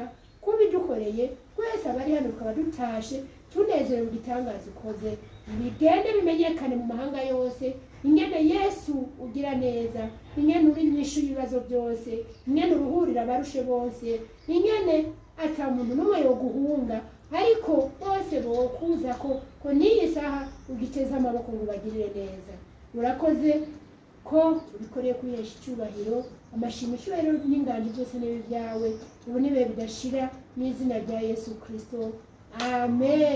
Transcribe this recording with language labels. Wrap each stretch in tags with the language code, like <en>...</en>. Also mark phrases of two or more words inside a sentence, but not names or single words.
<rn>Kubidukoreye twese abari hano tukaba dutashe tunezerewe igitangaza ukoze. Bigende bimenyekane mu mahanga yose ingene Yesu ugira neza, ingene uri nyishu y'ibibazo byose, ingene uruhurira abarushe bose, ingene ata muntu n'umwe yo guhunga, ariko bose bokuza ko n'iyi saha ugiteza amaboko ngo bagirire neza. Urakoze ko ubikoreye kwihesha icyubahiro. Amashimwe icyubahiro n'inganji byose nibi byawe ubu nibe bidashira mu izina rya Yesu Kristo, amen.</rn>